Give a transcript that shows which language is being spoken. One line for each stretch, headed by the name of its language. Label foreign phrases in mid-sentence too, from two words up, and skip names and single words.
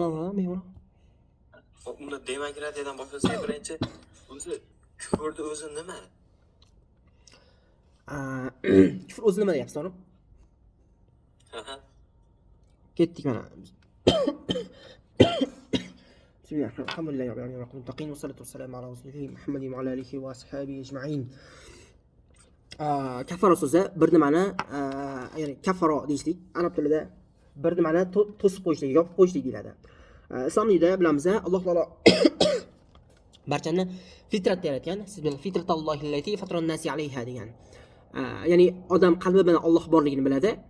Uzbek: Unda demokratiyadan boshlasak, birinchi o'zi kufrni o'zi nima? Kufr o'zi nima deyapsiz, to'g'rimi? Aha. Ketdik mana.
Arabic: بسم الله الرحمن الرحيم. الحمد لله رب العالمين المتقين والصلاة والسلام على رسوله محمد وعلى آله وأصحابه أجمعين.
Uzbek: Kafaro so'zi bir nimani, ya'ni kafaro deyishlik arab tilida bir nimani to'sib qo'yishlik, yopib qo'yishlik deyiladi. Islom dinida bilamiz, Alloh taolo barchani fitratda yaratgan. Siz bilan
Arabic: فطرة الله التي فطر الناس عليها
Uzbek: degan. Ya'ni odam qalbi bilan Alloh borligini biladi.